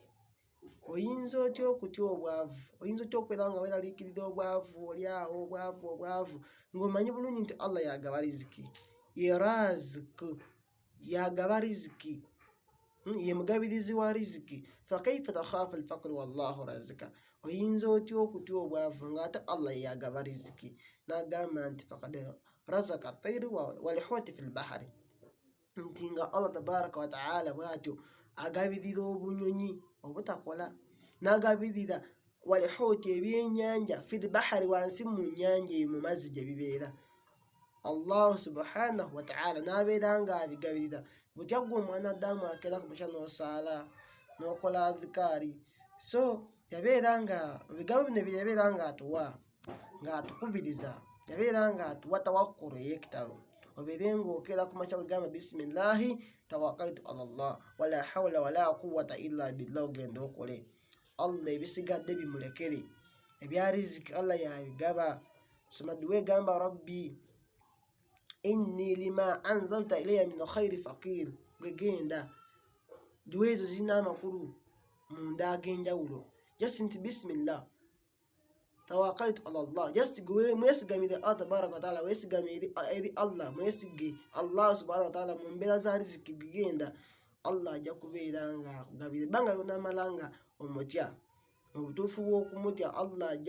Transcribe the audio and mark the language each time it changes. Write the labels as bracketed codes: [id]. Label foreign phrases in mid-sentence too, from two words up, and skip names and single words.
[lg] Oyinza otya okutya obwavu, oyinza otya okubeera nga weeraliikirira obwavu, oli awo obwavu ng'omanyi bulungi nti Allah yagaba riziki. Ye razik, yagaba riziki, ye mugabirizi wa riziki. [ar] فكيف تخاف الفقر والله رازق, [lg] oyinza otya okutya obwavu nga ate Allah yagaba riziki. N'agamba nti [ar] فقد رزق الطير والحوت في البحر, [lg] nti nga Allah [ar] تبارك وتعالى [lg] bw'atyo agabirira obunyonyi obutakola, n'agabirira [ar] والحوت [lg] ebyenyanja [ar] في البحر, [lg] wansi mu nyanja eyo mu mazzi gye bibeera. Allah [ar] سبحانه وتعالى [lg] n'abeera nga abigabirira. Butya gwe omwana Adamu akeera ku makya n'osaala n'okola azikaari. So yabeera nga ebigambo bino bye yabeera nga atuwa nga atukubiriza yabeera nga atuwa tawakkulu ey'ekitalo obeere ng'okeera ku makya wegamba [ar] بسم الله توكلت على الله ولا حول ولا قوة إلا بالله [lg] ogenda okole Allah ebisigadde bimulekere ebya riziki Allah yabigaba soma duwa egamba [ar] رب إني لما أنزلت إلي من خير فقير [lg] gwegenda duwa ezo zirina amakulu munda ag'enjawulo just nti [ar] بسم الله توكلت على الله [lg] just mwesigamire Allah [ar] تبارك وتعالى [lg] wesigamire eri Allah mwesige Allah [ar] سبحانه وتعالى [lg] mu mbeera za riziki gigenda Allah ajja kubeera nga akugabire banga lunamalanga omutya mu butuufu bw'okumutya Allah ajja